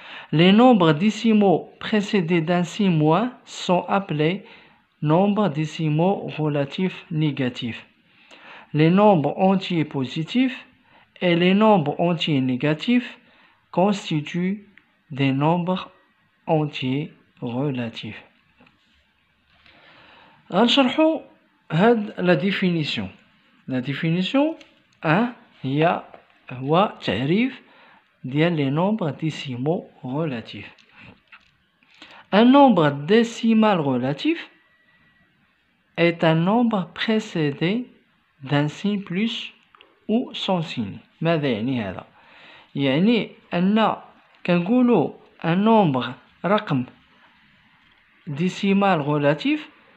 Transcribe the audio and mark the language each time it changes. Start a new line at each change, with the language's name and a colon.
French: Les nombres décimaux précédés d'un signe moins sont appelés nombres décimaux relatifs négatifs. Les nombres entiers positifs et les nombres entiers négatifs constituent des nombres entiers relatifs.
Arabic: غنشرحوا هاد
French: la définition. La définition 1
Arabic: هو تعريف ديال
French: les nombres décimaux relatifs. Un nombre décimal relatif est un nombre précédé d'un signe plus ou sans signe.
Arabic: ماذا يعني هذا؟ يعني أن كنقولوا
French: un nombre
Arabic: رقم
French: décimal relatif.